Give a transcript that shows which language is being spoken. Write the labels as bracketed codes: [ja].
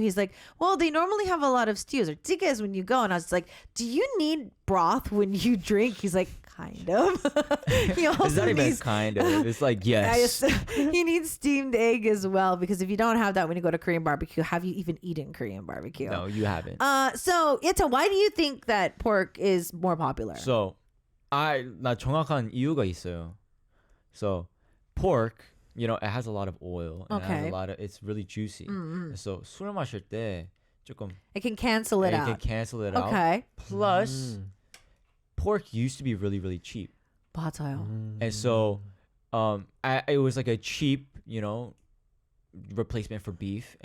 [en] He's like, well, they normally have a lot of stews or 찌개s when you go, and I was like, do you need broth when you drink? He's like, kind of. He also It's not even needs, kind of. It's like yes. he needs steamed egg as well, because if you don't have that when you go to Korean barbecue, have you even eaten Korean barbecue? No, you haven't. So Yeta, why do you think that pork is more popular? [ko] So, 나 정확한 이유가 있어요. [en] So, pork, you know, it has a lot of oil. And it has a lot of, it's really juicy. [ko] So, 술 마실 때 조금 [en] it can cancel it out. It can cancel it out. Okay. Plus, pork used to be really, really cheap. [ko] 맞아요. [en] And so, it was like a cheap, you know, replacement for beef.